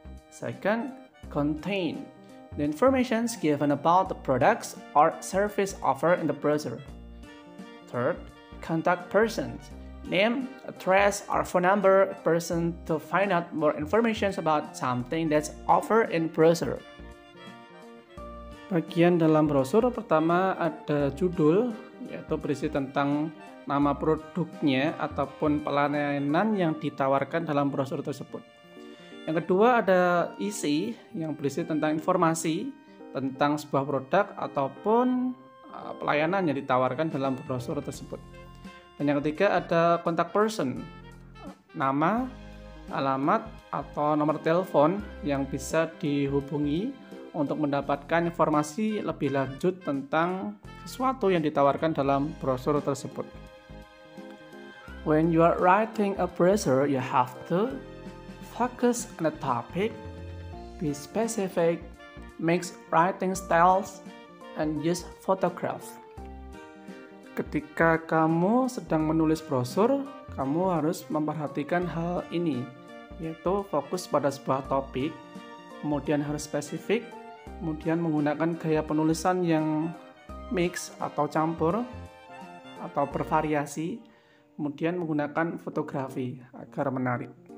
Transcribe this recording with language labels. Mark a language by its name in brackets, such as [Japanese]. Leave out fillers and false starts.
[English] Second, contain. The information given about the products or service offered in the browser. Third, contact person. Name, address, or phone number person to find out more information about something that's offered in browser. [Indonesian] Bagian dalam brosur pertama ada judul, yaitu berisi tentang nama produknya ataupun pelayanan yang ditawarkan dalam brosur tersebut. Yang kedua ada isi yang berisi tentang informasi tentang sebuah produk ataupun pelayanan yang ditawarkan dalam brosur tersebut. Dan yang ketiga ada contact person, nama, alamat, atau nomor telepon yang bisa dihubungi untuk mendapatkan informasi lebih lanjut tentang sesuatu yang ditawarkan dalam brosur tersebut. [English] When you are writing a brochure, you have to focus on the topic, be specific, mix writing styles, and use photograph. [Indonesian] Ketika kamu sedang menulis brosur, kamu harus memperhatikan hal ini, yaitu fokus pada sebuah topik, kemudian harus spesifik, kemudian menggunakan gaya penulisan yang mix atau campur atau bervariasi, kemudian menggunakan fotografi agar menarik.